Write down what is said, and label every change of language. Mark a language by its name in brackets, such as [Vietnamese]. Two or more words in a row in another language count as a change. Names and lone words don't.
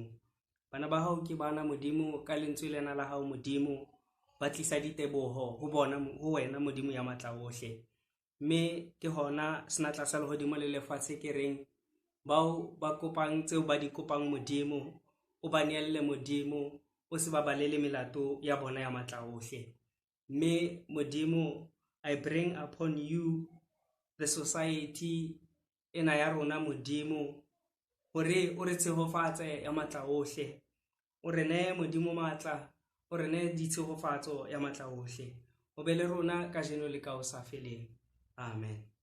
[Southern Sotho] Bana ba hao ke bana Modimo, ka lentswe lena la hao Modimo ba tlisa diteboho ho bona, ho wena Modimo ya matla ohle. Mme ke hona senatla sa lehodimo le lefatshe ke reng bao ba kopang tseo ba di kopang Modimo, o ba neelle Modimo, o se ba balele melato ya bona ya matla ohle. Mme Modimo, [English] I bring upon you the society [Southern Sotho] ena ya rona Modimo, hore o re tshehofatse ya matla ohle, o re ne Modimo matla, o re ne ditshehofatso ya matla ohle. O be le rona ka jeno le ka o sa feleng. Amen.